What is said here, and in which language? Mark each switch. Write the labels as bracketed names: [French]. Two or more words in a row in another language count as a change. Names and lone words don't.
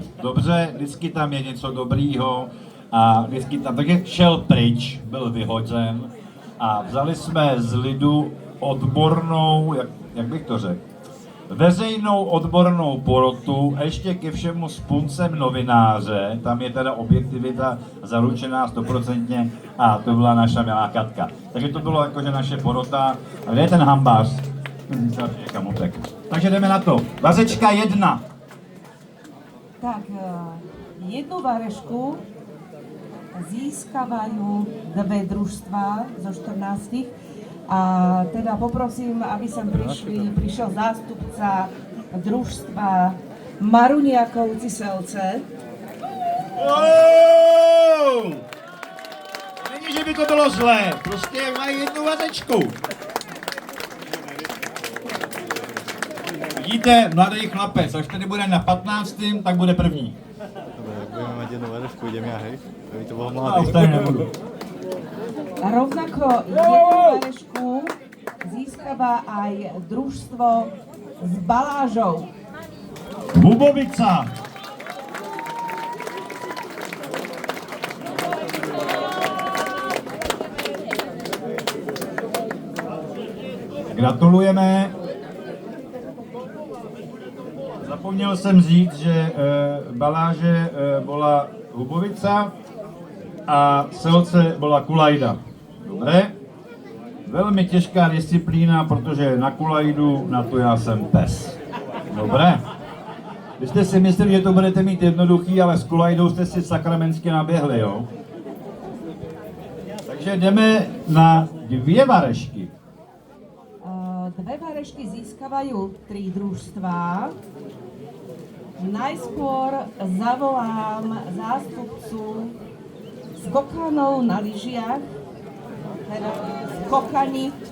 [Czech] Dobře, vždycky tam je něco dobrýho a vždycky tam, takže šel pryč, byl vyhozen a vzali jsme z lidu odbornou, jak bych to řekl, veřejnou odbornou porotu, ještě ke všemu s puncem novináře, tam je teda objektivita zaručená 100% a to byla naša milá Katka. Takže to bylo jakože naše porota. A kde je ten hambář? Takže jdeme na to. Vařečka 1. [Slovak] Tak, jednu varešku získavajú dve družstva zo 14. A teda poprosím, aby sem prišiel zástupca družstva Maruniakovci Selce. [Czech] Není, že by to bylo zlé, prostě mají jednu vařečku. Vidíte, mladý chlapec, až tady bude na 15., tak bude první. [Slovak] Budeme mať jednu varešku, idem ja, hej? Aby to bolo [Czech] A mladý. ostatní nebudu. [Slovak] A rovnako jednu varešku získava aj družstvo s Balážou. Hubovica. Gratulujeme. [Czech] Zapomněl jsem říct, že Baláže byla Hubovica a Selce byla Kulajda. [Slovak] Dobré? [Czech] Velmi těžká disciplína, protože na Kulajdu, na to já jsem pes. [Slovak] Dobré? [Czech] Vy jste si mysleli, že to budete mít jednoduchý, ale s Kulajdou jste si sakramensky naběhli, jo? Takže jdeme na 2 varešky. [Slovak] Dve varešky získavajú 3 družstvá. Najskôr zavolám zástupcu skokanov na lyžiach, teda skokani.